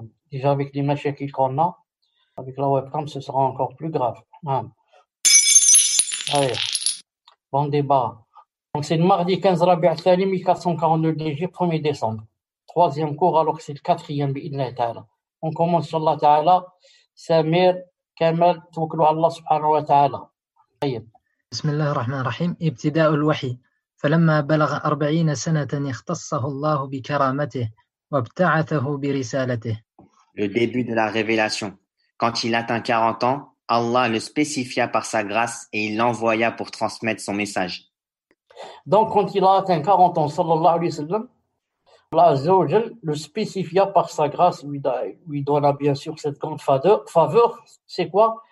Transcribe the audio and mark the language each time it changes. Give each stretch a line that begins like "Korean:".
French: Déjà avec les machakil qu'on a, avec la webcam ce sera encore plus grave. Allez, bon débat. Donc c'est le mardi 15 Rabi' al-Thani 1442 de l'Égypte, 1er décembre. Troisième cours alors que c'est le quatrième
Arabic: bi'idhnillah ta'ala.
French: On commence
Arabic: Inch'Allah ta'ala. Samir, Kamal, توكلوا على الله سبحانه وتعالى. طيب. بسم الله الرحمن الرحيم. ابتداء الوحي. فلما بلغ 40 سنة اختصه الله بكرامته وابتعثه برسالته.
French: Le début de la révélation. Quand il atteint 40 ans, Allah le spécifia par sa grâce et il l'envoya pour transmettre son message. Donc quand il a atteint 40 ans,
Arabic: sallallahu alayhi wa sallam,
French: Allah
Arabic: Azza wa Jal
French: le spécifia par sa grâce, lui donna bien sûr cette grande faveur. C'est quoi?